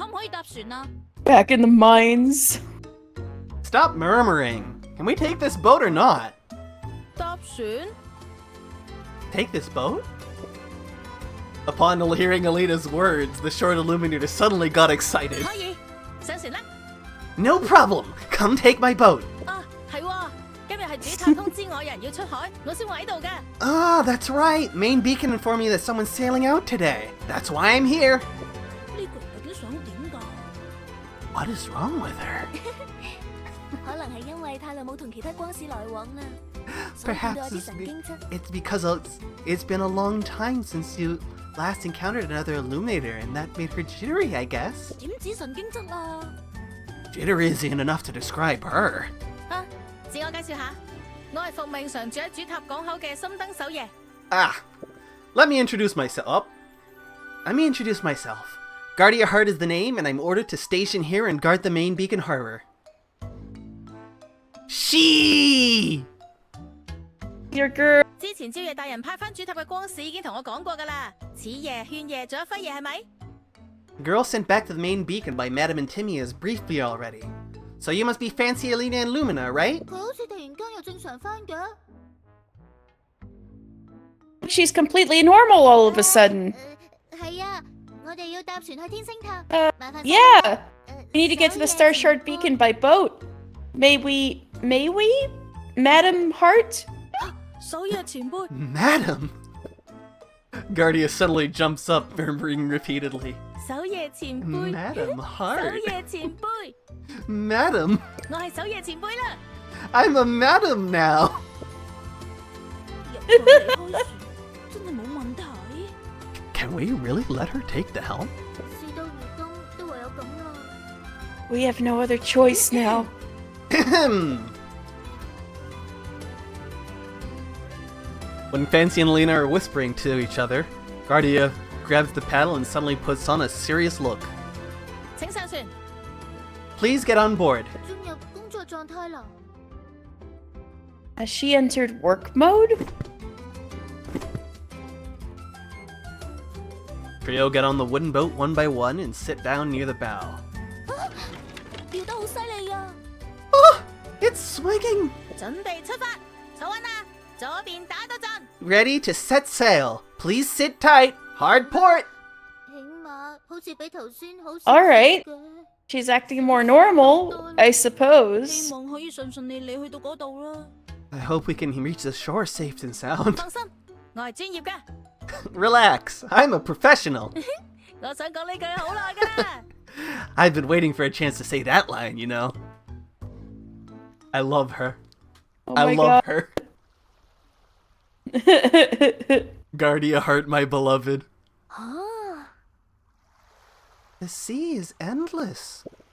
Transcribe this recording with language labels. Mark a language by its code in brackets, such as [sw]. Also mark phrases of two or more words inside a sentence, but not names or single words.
[en] Back in the mines. stop murmuring. Can we take this boat or not? [yue] 搭船？ [en] Take this boat? Upon hearing Alina's words, the short illuminator suddenly got excited. [yue] 可以，上船啦！ [en] No problem! Come take my boat! [yue] 啊，係喎，今日係主塔通知我有人要出海，我先會喺度㗎。 [en] Ah, that's right! Main Beacon informed me that someone's sailing out today. That's why I'm here! [yue] 呢個人究竟想點㗎？ [en] What is wrong with her? [yue] 可能係因為太耐冇同其他光使來往啦，所以見 [en] Perhaps [yue] 到有啲神經質。 [en] it's because it's been a long time since you last encountered another illuminator, and that made her jittery, I guess. [yue] 點止神經質啊？ [en] Jittery isn't enough to describe her. [yue] 啊，自我介紹下，我係奉命常住喺主塔港口嘅深燈守夜。 [en] Ah, let me introduce myself. Guardia Heart is the name, and I'm ordered to station here and guard the main beacon harbor. She! Your girl. [yue] 之前朝夜大人派翻主塔嘅光使已經同我講過㗎啦，此夜、勸夜仲有輝夜係咪？ [en] Girl sent back to the main beacon by Madame and Timmy has briefed me already. So you must be Fancy Alina and Lumina, right? [yue] 佢好似突然間又正常翻嘅。 [en] She's completely normal all of a sudden. [yue] 係啊，我哋要搭船去天星塔。 [en] Yeah. We need to get to the Star Shard Beacon by boat. May we? Madam Hart? [yue] 守夜前輩， [en] Madam! Guardia suddenly jumps up, murmuring repeatedly. [yue] 守夜前輩， [en] Madam [yue] 守 [en] Hart! [yue] 夜前輩， [en] Madam! [yue] 我係守夜前輩啦。 [en] I'm a madam now! [yue] 入到離開船，真係冇問題。 [en] Can we really let her take the helm? [yue] 事到如今，都唯有咁啦。 [en] We have no other choice now. When Fancy and Alina are whispering to each other, Guardia grabs the paddle and suddenly puts on a serious look. [yue] 請上船， [en] Please get on board. [yue] 進入工作狀態啦。 [en] Has she entered work mode? Trio get on the wooden boat one by one and sit down near the bow. [yue] 搖得好犀利啊！ [en] Oh, it's swinging! [yue] 準備出發，坐穩啦，左邊打到陣。 [en] Ready to set sail. Please sit tight. Hard port. [yue] 起碼好似比頭先好 [en] All right. [yue] 嘅。 [en] She's acting more normal, I [yue] 希 [en] suppose. [yue] 望可以順利去到嗰度啦。 [en] I hope we can reach the shore safe and sound. [yue] 放心，我係專業㗎。 [en] Relax. I'm a professional. [yue] 我想講呢句好耐㗎啦。 [en] I've been waiting for a chance to say that line, you know. I love her. Oh I my love god. her. Guardia Heart, my beloved. 啊！ The sea is endless.